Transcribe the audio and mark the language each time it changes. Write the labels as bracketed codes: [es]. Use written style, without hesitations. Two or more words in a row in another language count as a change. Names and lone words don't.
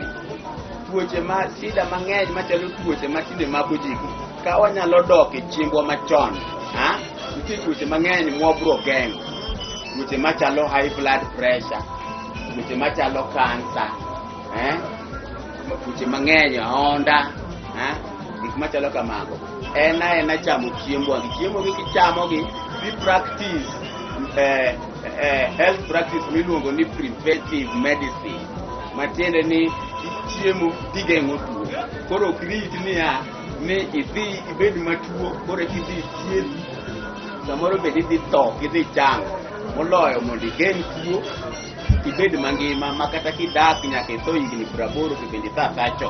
[luo] Tuoche shida mang'eny machalo tuoche matinde mako ji ka wanyalo dok e chiembwa machon, nitie tuoche mang'eny mwabro geng'o. Tuoche machalo [en] high blood pressure, [luo] tuoche machalo cancer, tuoche mang'eny ahonda, gik machalo kamago. Ena chamo chiembwa gi chiemo gi kichamo gi [en] practice health practice [luo] miluongo ni [en] preventive medicine. [luo] Matiende ni chiemo digeng'o tuo. Koro krit ni idhi ibed matuo koro kidhi thiedhi samoro bed idhi tho kidhi chango moloyo mondo igeng' tuo ibed mangima makata kidak nyaka itho higni 80 to bende tha chon.